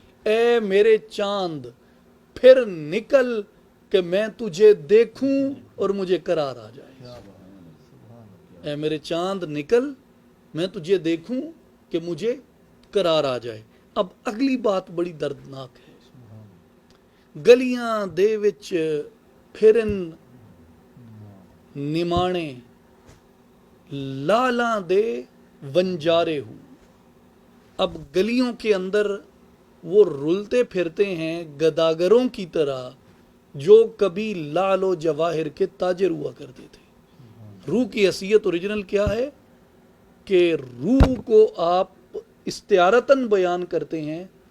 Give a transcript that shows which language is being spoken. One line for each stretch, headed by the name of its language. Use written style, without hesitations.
Urdu: اے میرے چاند پھر نکل کہ میں تجھے دیکھوں اور مجھے قرار آ جائے. اے میرے چاند نکل میں تجھے دیکھوں کہ مجھے قرار آ جائے. اب اگلی بات بڑی دردناک ہے.
Punjabi: گلیاں دے وچ پھرن نمانے لالاں دے ونجارے ہوں.
Urdu: اب گلیوں کے اندر وہ رلتے پھرتے ہیں گداگروں کی طرح جو کبھی لال و جواہر کے تاجر ہوا کرتے تھے. روح کی حیثیت اوریجنل کیا ہے کہ روح کو آپ استعارتاً بیان کرتے ہیں